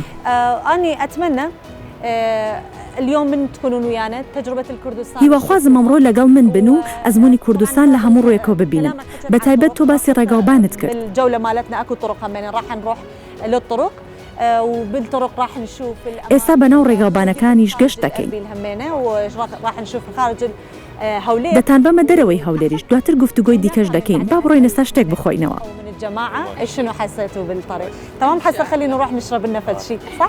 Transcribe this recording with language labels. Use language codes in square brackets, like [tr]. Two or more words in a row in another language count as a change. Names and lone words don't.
[ar] أنا أتمنى اليوم من تكونون ويانا تجربة الكردستان. [ckb] هیواخوازم ئەمڕۆ لەگەڵ من بن و ئەزمموی کوردستان لە هەموو ڕوویەکەوە ببینن. بەتایبەت تۆ باسی ڕێگاوبانت کرد. [ar] الجولة مالتنا أكو طرق همين راح نروح للطرق وبالطرق راح نشوف [ckb] ئێستا بەناو ڕێگاوبانەکانیش گەشت دەکەین. [ar] همينة وراح نشوف خارج هەولێر. [ckb] دەتان بەمە دەرەوەی هەولێریش دواتر گفتوگۆی دیکەش دەکەین با بڕۆین ئێستا شتێک بخۆینەوە. [ar] من الجماعة شنو حسيتوا بالطريق؟ تمام حسا خلينا نروح نشرب لنا فد شيء صح؟